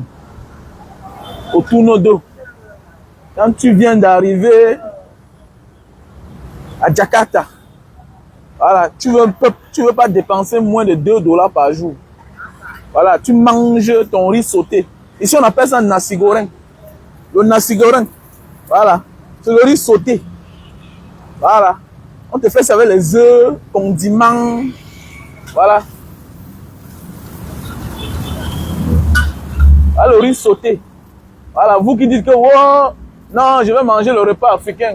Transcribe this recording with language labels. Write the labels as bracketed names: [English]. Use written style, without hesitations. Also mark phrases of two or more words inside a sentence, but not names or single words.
[French] Au tourne d'eau. Quand tu viens d'arriver à Jakarta, voilà, tu veux pas dépenser moins de $2 par jour. Voilà, tu manges ton riz sauté. Ici, on appelle ça nasi goreng. Le nasi goreng. Voilà, c'est le riz sauté. Voilà. On te fait ça avec les œufs, condiments. Voilà. Voilà le riz sauté. Voilà, vous qui dites que oh, non, je vais manger le repas africain.